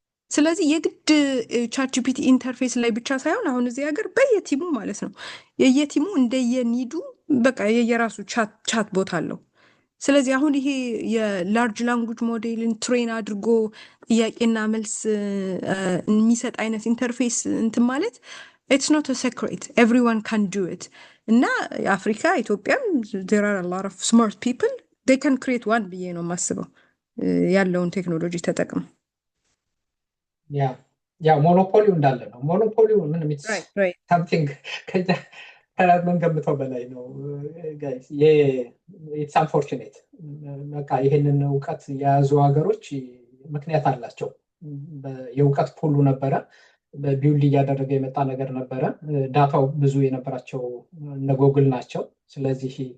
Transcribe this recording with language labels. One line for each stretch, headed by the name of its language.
Amharic: ስለዚህ የግድ ቻት ጂፒቲ ኢንተርፌስ ላይ ብቻ ሳይሆን አሁን እዚህ ሀገር በየቲሙ ማለት ነው የየቲሙ እንደየኒዱ በቃ የየራሱ ቻት ቦት አለው። ስለዚህ አሁን ይሄ የላርጅ ላንጉጅ ሞዴልን ትሬን አድርጎ ጥያቄና መልስ የሚሰጥ አይነት ኢንተርፌስ እንትን ማለት
English: it's not a secret, everyone can do it.
Amharic: እና የአፍሪካ ኢትዮጵያም
English: there are a lot of smart people, they can create one
Amharic: ብዬ ነው የማስበው ያለውን ቴክኖሎጂ ተጠቅም። ያ ሞኖፖሊው እንዳለ ነው። ሞኖፖሊው ምንም something ከመንገምተው በላይ ነው ጋይስ።
English: it's unfortunate
Amharic: በቃ ይሄንን እውቀት የያዙ ሀገሮች ምክንያት አላቸው። የእውቀት ፑሉ ነበረ በቢውልድ እያደረገ የመጣ ነገር ነበረ። ዳታው ብዙ የነበራቸው እነ ጎግል ናቸው። ስለዚህ